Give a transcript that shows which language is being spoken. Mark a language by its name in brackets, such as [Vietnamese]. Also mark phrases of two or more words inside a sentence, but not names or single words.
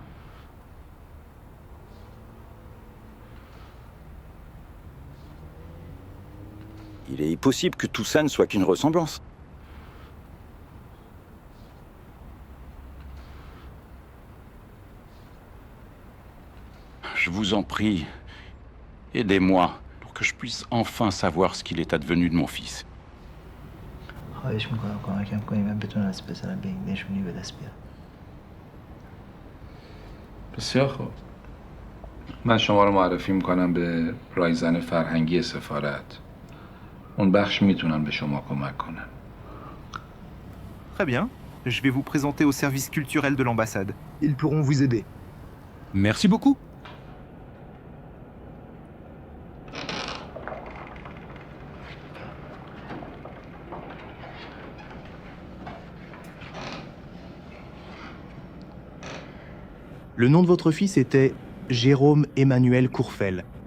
[French] Il est possible que tout ça ne soit qu'une ressemblance. Je vous en prie, aidez-moi pour que je puisse enfin savoir ce qu'il est advenu de mon fils. [Persian] خواهش میکنم کمکم کنی من بتونم از پسرم به این نشونی به دست بیارم. بسیار خوب. من شما رو معرفی میکنم به رایزن فرهنگی سفارت. اون بخش میتونن به شما کمک کنن. [French] Très bien. Je vais vous présenter au service culturel de l'ambassade. Ils pourront vous aider. Merci beaucoup. Le nom de votre fils était Jérôme Emmanuel Courfel.